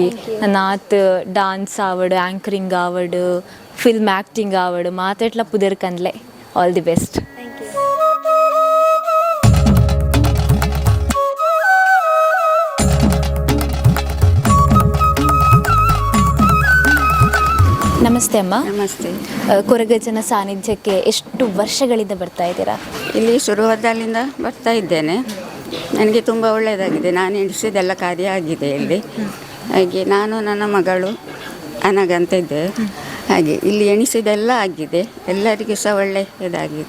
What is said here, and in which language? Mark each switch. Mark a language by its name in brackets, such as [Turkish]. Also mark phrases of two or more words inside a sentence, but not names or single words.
[Tulu] ನಾತ್ ಡಾನ್ಸ್ ಆವಡು, ಆ್ಯಂಕರಿಂಗ್ ಆವಡು, [English] film acting [Tulu] ಆವಡು ಮಾತೆಟ್ಲ ಪುದರ್ಕಂದ್ಲೆ. [English] all the best. [Kannada] ನಮಸ್ತೆ ಅಮ್ಮ. ನಮಸ್ತೆ. ಕೊರಗಜ್ಜನ ಸಾನ್ನಿಧ್ಯಕ್ಕೆ ಎಷ್ಟು ವರ್ಷಗಳಿಂದ ಬರ್ತಾ ಇದ್ದೀರಾ? ಇಲ್ಲಿ ಶುರುವಾದಾಗಲಿಂದ ಬರ್ತಾ ಇದ್ದೇನೆ. ನನಗೆ ತುಂಬ ಒಳ್ಳೆಯದಾಗಿದೆ. ನಾನು ಎಣಿಸಿದೆಲ್ಲ ಕಾರ್ಯ ಆಗಿದೆ ಇಲ್ಲಿ. ಹಾಗೆ ನಾನು ನನ್ನ ಮಗಳು ಅನಗಂತ ಇದ್ದೆ. ಹಾಗೆ ಇಲ್ಲಿ ಎಣಿಸಿದೆಲ್ಲ ಆಗಿದೆ. ಎಲ್ಲರಿಗೂ ಸಹ ಒಳ್ಳೆಯದಾಗಿದೆ.